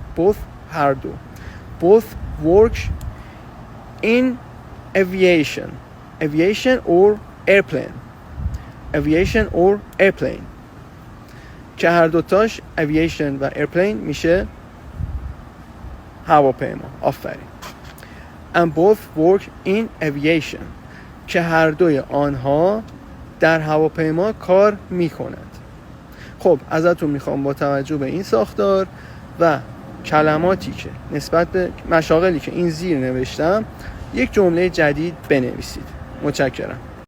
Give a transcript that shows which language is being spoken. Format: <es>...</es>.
<en>Both</en> <fa>هر دو.</fa> <en>Both work in aviation. Aviation or airplane. Aviation or airplane.</en> <fa>که هر دوتاش aviation و airplane میشه هواپیما. آفرین.</fa> <en>And both work in aviation.</en> <fa>که هر دوی آنها در هواپیما کار میکنند. خب ازتون میخوام با توجه به این ساختار و کلماتی که نسبت به مشاغلی که این زیر نوشتم یک جمله جدید بنویسید. متشکرم.</fa>